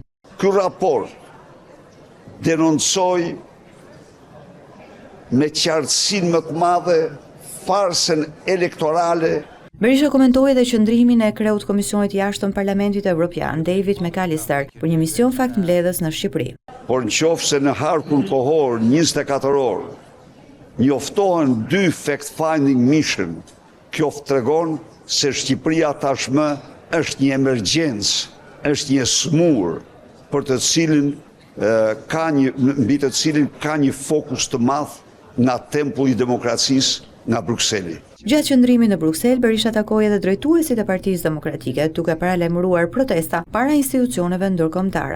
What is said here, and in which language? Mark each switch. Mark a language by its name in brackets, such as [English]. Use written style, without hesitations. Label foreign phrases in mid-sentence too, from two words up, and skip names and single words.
[Albanian] Ky raport denoncoi me qartësinë më të madhe farsën elektorale. Berisha komentoi edhe qëndrimin e kreut Komisionit të Jashtëm Parlamentit Evropian, David McAllister, për një mision faktmbledhës në Shqipëri. Por nëse në harkun kohor 24 orë njoftohen 2 [English] fact-finding mission, [Albanian] kjo tregon se Shqipëria tashmë është një emergjencë, është një smur për të cilin mbi të cilin ka një fokus të madh nga tempulli i demokracisë nga Brukseli. Gjatë qëndrimit në Bruksel, Berisha takoi edhe drejtuesit e Partisë Demokratike, duke paralajmëruar protesta para institucioneve ndërkombëtare.